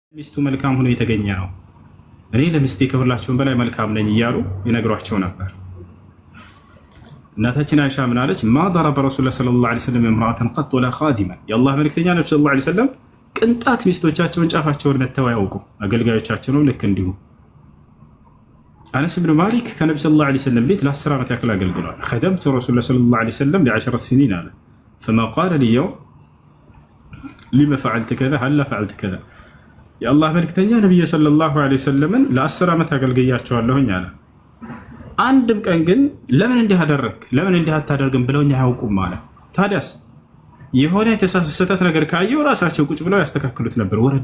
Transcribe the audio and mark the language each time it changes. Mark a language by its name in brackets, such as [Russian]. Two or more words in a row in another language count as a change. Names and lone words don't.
[Amharic] ሚስቱ መልካም ሆኖ የተገኘ ነው። እኔ ለሚስቴ ከሁላቸውም በላይ መልካም ነኝ እያሉ ይነግሯቸው ነበር። እናታችን አይሻ ምን አለች? [Arabic] ማ ضرب رسول الله صلى الله عليه وسلم امرأة قط ولا خادما [Amharic] የአላህ መልእክተኛ ነብዩ [Arabic] صلى الله عليه وسلم [Amharic] ቅንጣት ሚስቶቻቸውን ጫፋቸውን መተው አያውቁም። አገልጋዮቻቸውም ልክ እንዲሁ። አነስ ብን ማሊክ ከነብዩ [Arabic] صلى الله عليه وسلم [Amharic] ቤት ለ10 ዓመት ያክል አገልግሏል። [Arabic] خدمت رسول الله صلى الله عليه وسلم ل10 سنين [Amharic] አለ [Arabic] فما قال لي يوم لما فعلت كذا [Amharic] هل فعلت كذا የአላህ መልእክተኛ ነብዩ [Arabic] صلى الله عليه وسلم [Amharic] ለ10 ዓመት አገልግያቸዋለሁኝ አለ። አንድም ቀን ግን ለምን እንዲህ አደረክ ለምን እንዲህ አታደርግም ብለውኝ አያውቁም አለ። ታዲያስ የሆነ የተሳሳተ ነገር ካየው ራሳቸው ቁጭ ብለው ያስተካክሉት ነበር።